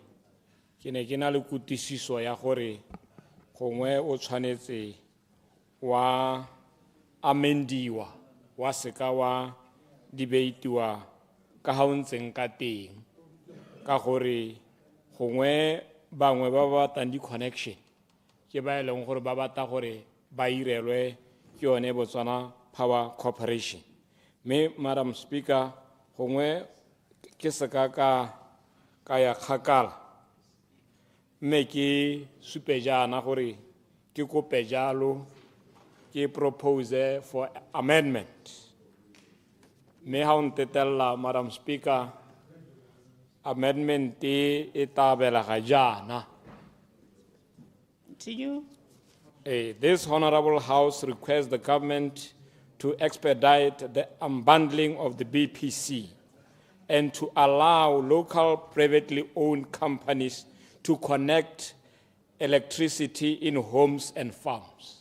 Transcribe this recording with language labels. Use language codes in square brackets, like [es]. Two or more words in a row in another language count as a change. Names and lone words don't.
[tn] ke ne ke na le kutisiso ya gore gongwe o tshwanetse wa amendiwa wa seka wa debateiwa ka ha o ntseng ka teng ka gore gongwe bangwe ba batang di connection ke ba eleng gore ba bata gore ba irelwe Kione Botswana Power Corporation. Me, Madam Speaker, gongwe ke seka ka ya kgakala. Me ke supe jana gore ke kope jalo ke [en] propose for amendment. [tn] Me ha o ntetela, Madam Speaker, amendment e tabela ga jana. [en] Continue. This Honorable House requests the government to expedite the unbundling of the BPC and to allow local privately owned companies to connect electricity in homes and farms.